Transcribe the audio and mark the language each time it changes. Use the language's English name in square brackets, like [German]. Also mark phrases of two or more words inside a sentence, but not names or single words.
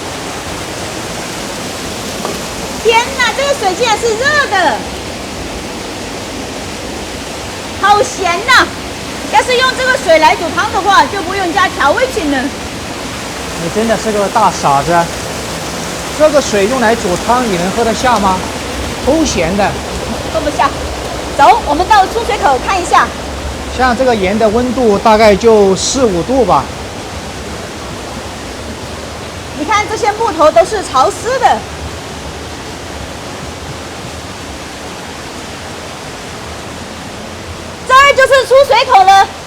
[Chinese] 天哪，這個水竟然是熱的，好鹹吶！要是用這個水來煮湯的話，就不用加調味品了。你真的是個大傻子！這個水用來煮湯，你能喝得下嗎？齁鹹的。喝不下。走，我們到出水口看一下。像這個鹽的溫度大概就4、5度吧。你看這些木頭都是潮濕的，這兒就是出水口了。